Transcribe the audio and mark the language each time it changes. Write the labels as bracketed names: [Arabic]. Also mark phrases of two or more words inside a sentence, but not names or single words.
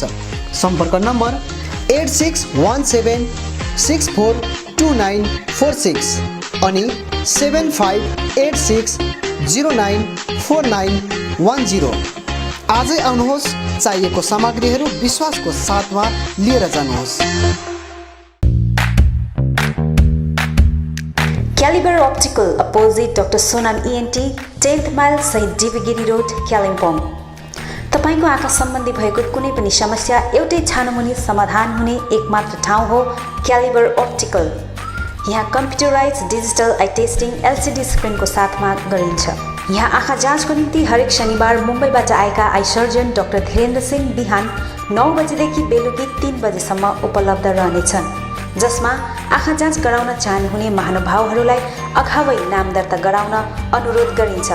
[Nepali] सम्पर्क नम्बर 8617642946 अनि 7586094910। आजै आउनुहोस्, चाहिएको सामग्रीहरू विश्वासको साथमा लिएर जानुहोस्। [English] Caliber Optical, opposite Dr. Sonam ENT, [Nepali] 10th माइल, शहीद DB गिरी रोड, कालिम्पोङ। तपाईको आँखा सम्बन्धी भएको कुनै पनि समस्या एउटै छानोमुनि समाधान हुने एकमात्र ठाउँ हो क्यालिबर अप्टिकल। यहाँ [English] computerise digital eye testing [Nepali] LCD स्क्रिनको साथमा गरिन्छ। यहाँ आँखा जाँचको निम्ति हरेक शनिबार मुम्बईबाट आएका [English] eye surgeon [Nepali] डाक्टर धीरेन्द्र सिंह बिहान 9 बजेदेखि बेलुकी 3 बजेसम्म उपलब्ध रहनेछन्, जसमा आँखा जाँच गराउन चाहनुहुने महानुभावहरूलाई अगावै नाम दर्ता गराउन अनुरोध गरिन्छ।